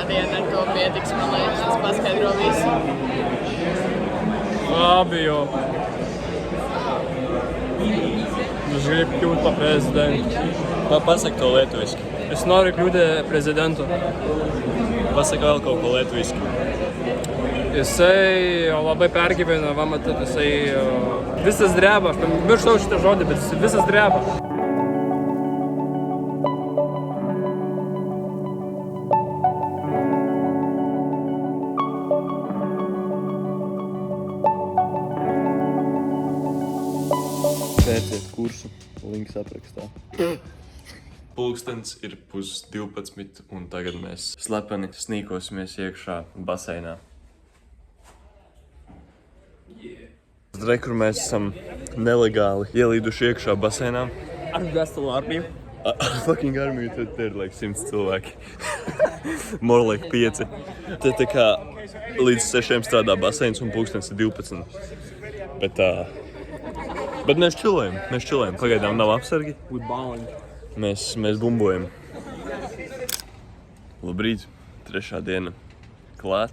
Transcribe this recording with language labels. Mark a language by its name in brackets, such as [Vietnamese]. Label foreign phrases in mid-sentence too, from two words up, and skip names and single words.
[Latvian] diena, ar to pietiks, man liekas, tas paskaidro visu. Fabio. Viņš grib kļūt par prezidentu. Pasaka to lietuviski. [Lithuanian] Es noriu kļūt prezidentu. [Latvian] Pasaka vēl kaut ko lietuviski. [Lithuanian] Jisai labai pergyvena, va matot, jisai visas dreba, aš pamirštau šitą žodį, bet jisai visas dreba. [Latvian] Pērciet kursu, links aprakstā. Pulkstens ir 11:30 un tagad mēs slepeni snīkosimies iekšā baseinā. Re, kur mēs esam nelegāli ielīduši iekšā baseinā. Ar veselu armiju. Fucking armiju, tad ir like 100 cilvēki. [English] More like [Latvian] 5. Te tā kā līdz 6 strādā baseins un pulkstens ir 12. Bet mēs čilējam. Pagaidām nav apsargi. [English] We balling. [Latvian] Mēs bumbojam. Labrīt, 3. diena klāt.